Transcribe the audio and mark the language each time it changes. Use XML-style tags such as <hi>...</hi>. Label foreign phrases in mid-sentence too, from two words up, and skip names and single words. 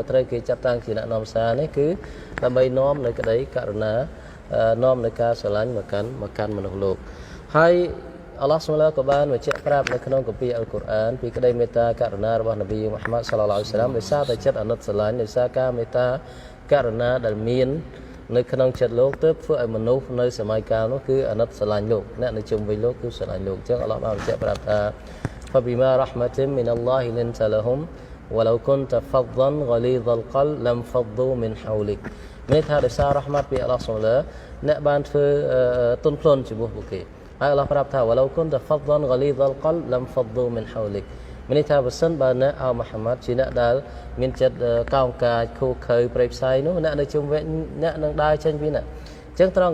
<km>ត្រូវគេចាត់តាំងជាអ្នកនាំសារនេះគឺដើម្បីនាំនៅក្តីករុណានាំនៅការស្រឡាញ់មកកាន់មនុស្សលោកហើយអល់ឡោះសុបហានក៏បានបញ្ជាក់ប្រាប់នៅក្នុងគម្ពីរអល់កុរអានពីក្តីមេត្តាករុណារបស់នប៊ីមូហាម៉ាត់</km> <ar>صلى الله عليه وسلم</ar> <km>ដោយសារតែចិត្តអាណិតស្រឡាញ់ដោយសារការមេត្តាករុណាដែលមាននៅក្នុងចិត្តលោកទើបធ្វើឲ្យមនុស្សនៅសម័យកាលនោះគឺអាណិតស្រឡាញ់លោកអ្នកនៅជុំវិញលោកគឺស្រឡាញ់លោកអញ្ចឹងអល់ឡោះបានបញ្ជាក់ប្រាប់ថា</km> <ar>فبما رحمة من الله لنت لهم ولو كنت فظا غليظ القلب لانفضوا من حولك</ar> <km>មានថាដោយសាររ៉ហ្មាត់ពីអល់ឡោះសុបហានអ្នកបានធ្វើទន់ភ្លន់ចំពោះពួកគេហើយអល់ឡោះប្រាប់ថា</km> <ar>ولو كنت فظا غليظ القلب لانفضوا من حولك</ar> <km>មានថាបើសិនបើអ្នកអោមូហាម៉ាត់ជាអ្នកដែលមានចិត្តកោងកាចខូខើព្រៃផ្សៃនោះអ្នកនៅជុំវិញអ្នកនឹងដើរចេញពីអ្នកអញ្ចឹងត្រង់</km>